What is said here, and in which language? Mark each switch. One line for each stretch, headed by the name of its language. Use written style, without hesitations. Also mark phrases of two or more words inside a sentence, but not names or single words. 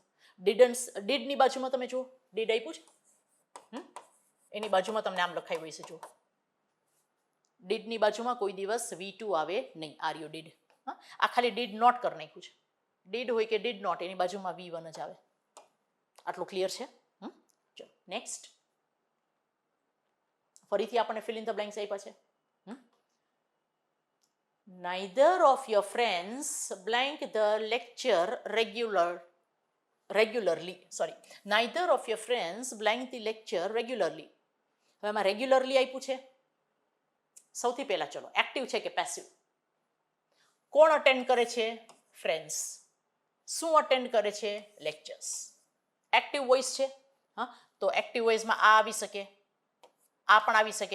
Gujarati: ડીડની બાજુમાં તમે જુઓ, ડીડ આપ્યું છે, એની બાજુમાં તમને આમ લખાયું હોય છે, જુઓ ડીડની બાજુમાં કોઈ દિવસ V2 આવે નહીં.
English: are you did?
Gujarati: આ ખાલી
English: did not
Gujarati: કરી નાખ્યું છે. ડીડ હોય કે
English: did not,
Gujarati: એની બાજુમાં V1 જ આવે. આટલું ક્લિયર છે? ચલો નેક્સ્ટ. ફરીથી આપણને
English: fill in the blanks
Gujarati: આપ્યા છે.
English: Neither of your friends blank the lecture regularly. Neither of your friends blank the lecture regularly.
Gujarati: હવે આમાં રેગ્યુલરલી આપ્યું છે. સૌથી પહેલા ચલો એક્ટિવ છે કે પેસિવ? કોણ અટેન્ડ કરે છે? ફ્રેન્ડ્સ. શું અટેન્ડ કરે છે? લેક્ચર્સ.
English: active voice
Gujarati: છે. હા, તો
English: active voice માં
Gujarati: આ આવી શકે, આ પણ આવી શકે.